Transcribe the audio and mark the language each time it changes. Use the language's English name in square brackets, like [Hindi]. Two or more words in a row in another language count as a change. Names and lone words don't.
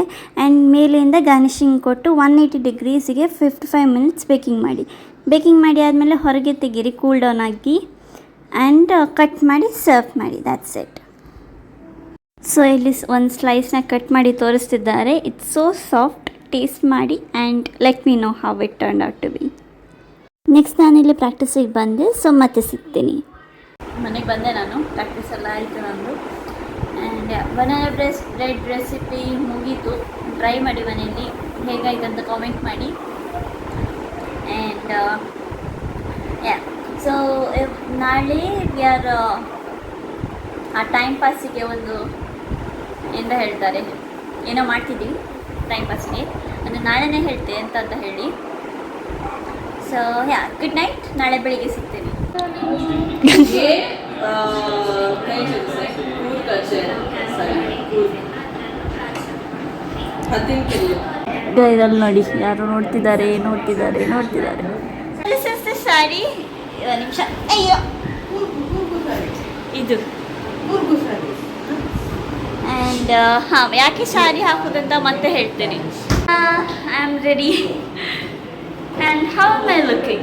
[Kannada] ಆ್ಯಂಡ್ ಮೇಲಿಂದ ಗಾರ್ನಿಷಿಂಗ್ ಕೊಟ್ಟು 180 ಡಿಗ್ರೀಸಿಗೆ 55 [English] minutes baking [Kannada] ಮಾಡಿ. ಬೇಕಿಂಗ್ ಮಾಡಿ ಆದಮೇಲೆ ಹೊರಗೆ ತೆಗೀರಿ, [English] cool down [Kannada] ಆಗಿ, [English] and cut [Kannada] ಮಾಡಿ ಸರ್ವ್ ಮಾಡಿ. [English] that's it. [Kannada] ಸೊ ಇಲ್ಲಿ ಒಂದು ಸ್ಲೈಸ್ನ ಕಟ್ ಮಾಡಿ ತೋರಿಸ್ತಿದ್ದಾರೆ. [English] it's so soft. ಟೇಸ್ಟ್ ಮಾಡಿ and let me know how it turn out to be. [Kannada] ನೆಕ್ಸ್ಟ್ ನಾನಿಲ್ಲಿ ಪ್ರಾಕ್ಟೀಸಿಗೆ ಬಂದೆ, ಸೊ ಮತ್ತೆ ಸಿಗ್ತೀನಿ. ಮನೆಗೆ ಬಂದೆ ನಾನು, ಪ್ರಾಕ್ಟೀಸ್ ಎಲ್ಲ ಆಯಿತು ನಂದು. [English] and banana bread recipe [Kannada] ಮುಗೀತು. ಟ್ರೈ ಮಾಡಿ ಮನೆಯಲ್ಲಿ, ಹೇಗಾಯ್ತು ಅಂತ ಕಾಮೆಂಟ್ ಮಾಡಿ. [English] and so [Kannada] ನಾಳೆ [English] we are [Kannada] ಆ ಟೈಮ್ ಪಾಸಿಗೆ ಒಂದು ಎಂತ ಹೇಳ್ತಾರೆ, ಏನೋ ಮಾಡ್ತಿದ್ದೀವಿ ಟೈಮ್ ಪಾಸಿಗೆ. ಅಂದರೆ ನಾಳೆನೇ ಹೇಳ್ತೆ ಎಂತ ಅಂತ ಹೇಳಿ. [English] so good night. [Kannada] ನಾಳೆ ಬೆಳಿಗ್ಗೆ ಸಿಗ್ತೀನಿ. [Hindi] ये कहीं से [English] food culture [Hindi] हतिन के लिए [Kannada] ಇದರಲ್ಲಿ ನೋಡಿ ಯಾರು ನೋಡ್ತಿದ್ದಾರೆ. ಸಾರಿ ಒಂದು ನಿಮಿಷ. ಅಯ್ಯೋ ಇದು ಆ್ಯಂಡ್ ಹಾಂ, ಯಾಕೆ ಸಾರಿ ಹಾಕೋದಂತ ಮತ್ತೆ ಹೇಳ್ತೀನಿ. [English] I am ready. And how am I looking?